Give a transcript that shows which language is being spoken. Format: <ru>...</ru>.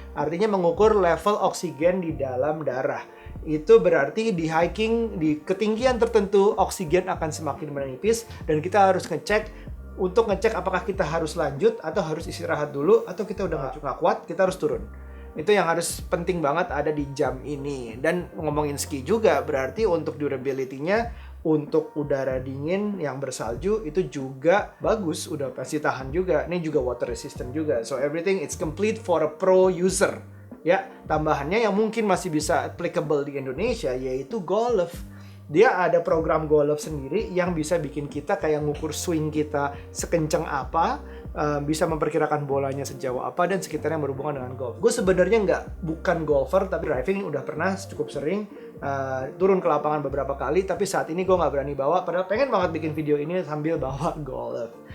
<id>Artinya mengukur level oksigen di dalam darah. Itu berarti di hiking, di ketinggian tertentu, oksigen akan semakin menipis, dan kita harus ngecek apakah kita harus lanjut atau harus istirahat dulu, atau kita udah nggak kuat, kita harus turun. Itu yang harus penting banget ada di jam ini. Dan ngomongin ski juga, berarti untuk durability-nya, untuk udara dingin yang bersalju itu juga bagus, udah pasti tahan juga. Ini juga water resistant juga.</id> <en>So everything it's complete for a pro user.</en> <id>Ya, tambahannya yang mungkin masih bisa applicable di Indonesia yaitu golf. Dia ada program golf sendiri yang bisa bikin kita kayak ngukur swing kita sekencang apa, bisa memperkirakan bolanya sejauh apa dan sekitarnya berhubungan dengan golf. Gue sebenarnya bukan golfer, tapi driving udah pernah cukup sering, turun ke lapangan beberapa kali, tapi saat ini gue nggak berani bawa, padahal pengen banget bikin video ini sambil bawa golf.</id>